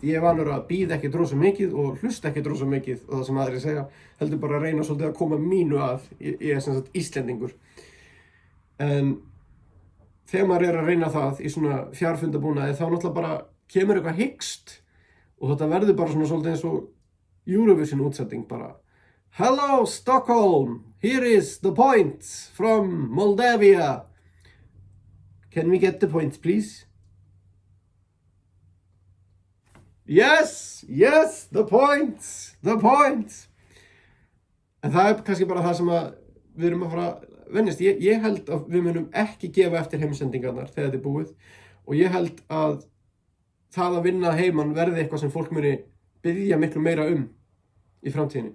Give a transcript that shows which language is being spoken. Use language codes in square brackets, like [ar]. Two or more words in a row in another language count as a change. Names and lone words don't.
[is] Ég er vanur að bíða ekki rosa mikið og hlusta ekki rosa mikið og það sem aðrir segja, heldur bara að reyna svolítið að koma mínu að. Ég er sem sagt Íslendingur. En þegar maður er að reyna það í svona fjarfundabúnaði þá náttúrulega bara kemur eitthvað hikst og þetta verður bara svona svolítið eins og Eurovision útsending bara. [en] Hello Stockholm, here is the point from Moldavia. Can we get the point, please? Yes, the point. [is] En það er kannski bara það sem við erum að fara að venjast. Ég held að við munum ekki gefa eftir heimsendingarnar þegar þetta er búið og ég held að það að vinna heiman verði eitthvað sem fólk muni biðja miklu meira í framtíðinni.